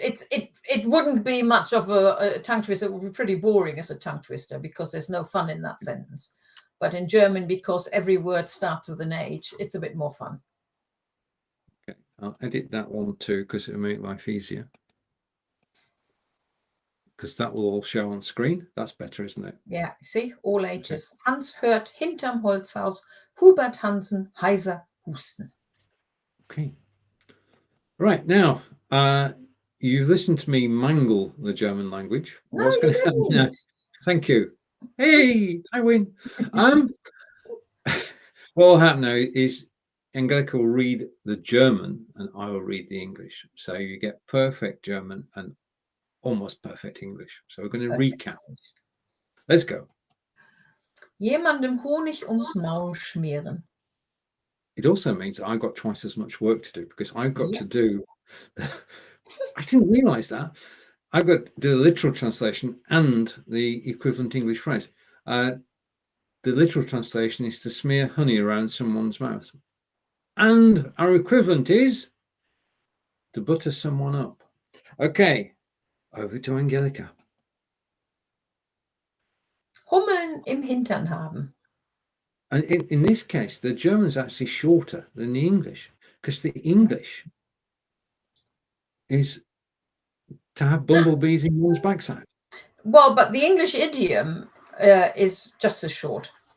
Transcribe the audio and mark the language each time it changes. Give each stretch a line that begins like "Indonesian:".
English: It wouldn't be much of a tongue twister. It would be pretty boring as a tongue twister because there's no fun in that sentence. But in German, because every word starts with an H, it's a bit more fun. Okay, I'll edit that one too because it'll make life easier. Because that will all show on screen. That's better, isn't it? Yeah, see, all H's. Okay.
German: Hans hört hinterm Holzhaus Hubert Hansen heiser husten.
English: Okay. Right, now, you've listened to me mangle the German language. No, What's going to happen now? Thank you. Hey, I win. What will happen now is Angelika will read the German and I will read the English. So you get perfect German and almost perfect English. So we're going to recap. Let's go.
German: Jemandem Honig ums Maul schmieren.
English: It also means I've got twice as much work to do because I've got to do, I didn't realize that. I've got to do the literal translation and the equivalent English phrase. The literal translation is to smear honey around someone's mouth. And our equivalent is to butter someone up. Okay, over to Angelika.
German: Hummeln im Hintern haben.
English: And in this case, the German's actually shorter than the English because the English is to have bumblebees in one's backside. Well, but the English idiom is just as short.